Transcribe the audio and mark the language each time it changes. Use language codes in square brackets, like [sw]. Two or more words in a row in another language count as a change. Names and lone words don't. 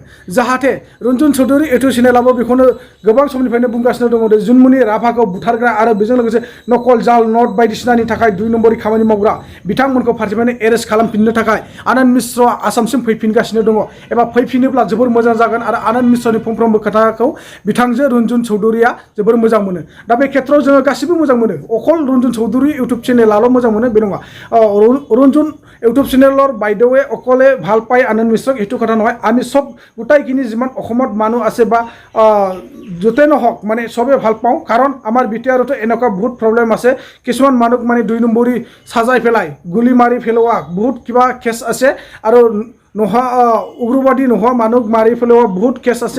[brx] जाहाथे रन्जन चौधुरी इउटुब चेनेलाबो बेखौनो गोबां समनिफ्रायनो बुंगासिनो दङ दे जुनमनि राभाखौ बुथारग्रा आरो बेजों लोगोसे नकल जाल नट बायदिसिनानि थाखाय 2 नम्बरनि खामानि मावग्रा बिथांमोनखौ फारसेनिफ्रायनो एरेस्ट खालामफिननो थाखाय आनन्द मिश्रआ आसामसिम फैफिनगासिनो दङ एबा फैफिनोब्ला जोबोर मोजां जागोन आरो आनन्द मिश्रनि फंफ्रोमबो खोथाखौ बिथांजो रन्जन चौधुरीया जोबोर मोजां मोनो। दा बे खेत्रआव जोङो गासिबो मोजां मोनो अकल रन्जन चौधुरी इउटुब चेनेलाल' मोजां मोनो बे नङा। [as] रन्जन इউটিউব চেনেলৰ বাইদেৱে অকলে ভাল পায় আনন্দ মিশ্ৰক এইটো কথা নহয়। আমি সব গোটাইখিনি যিমান অসমত মানুহ আছে বা য'তে নহওক মানে সবে ভাল পাওঁ কাৰণ আমাৰ বিটিআৰতো এনেকুৱা বহুত প্ৰব্লেম আছে। কিছুমান মানুহ মানে 2 নম্বৰী সাজাই পেলাই গুলি মাৰি পেলোৱা বহুত কিবা কেছ আছে আৰু নোহোৱা উগ্ৰবাদী নোহোৱা মানুহ মাৰি পেলোৱা বহুত কেছ আছে।